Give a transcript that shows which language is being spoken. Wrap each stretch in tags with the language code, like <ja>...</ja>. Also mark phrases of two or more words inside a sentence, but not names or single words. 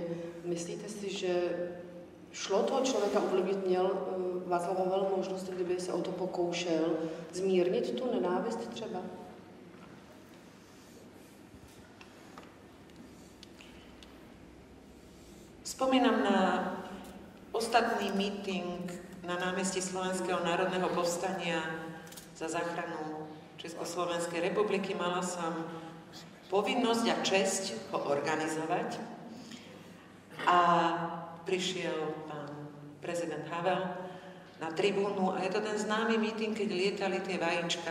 <cs>Myslíte si, že šlo toho člověka ovlivnit, měl Václav Havel možnost, kdyby se o to pokoušel, zmírnit tu nenávist třeba?</cs> <sk>Spomínam na ostatný meeting na námestí Slovenského národného povstania za záchranu Československej republiky. Mala som povinnosť a česť ho organizovať. A prišiel pán prezident Havel na tribúnu a je to ten známy meeting, keď lietali tie vajíčka.</sk>